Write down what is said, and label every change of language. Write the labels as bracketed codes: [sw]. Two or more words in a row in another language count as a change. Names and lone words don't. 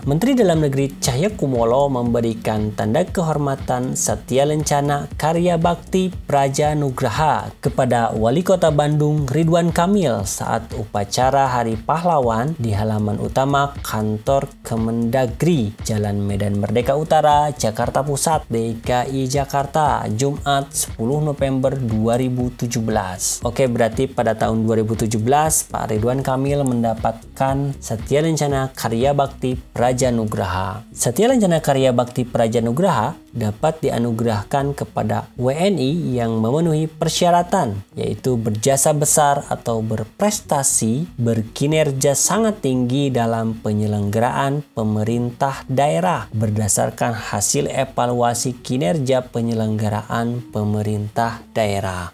[id] Menteri Dalam Negeri Cahyokumolo memberikan tanda kehormatan Satya Lancana Karya Bakti Praja Nugraha kepada Wali Kota Bandung Ridwan Kamil saat upacara Hari Pahlawan di halaman utama kantor Kemendagri, Jalan Medan Merdeka Utara, Jakarta Pusat, DKI Jakarta, Jumat 10 November 2017. Oke, berarti pada tahun 2017 Pak Ridwan Kamil mendapatkan Satya Lancana Karya Bakti Praja Nugraha. Satya Lancana Karya Bakti Praja Nugraha dapat dianugerahkan kepada WNI yang memenuhi persyaratan, yaitu berjasa besar atau berprestasi, berkinerja sangat tinggi dalam penyelenggaraan pemerintah daerah berdasarkan hasil evaluasi kinerja penyelenggaraan pemerintah daerah.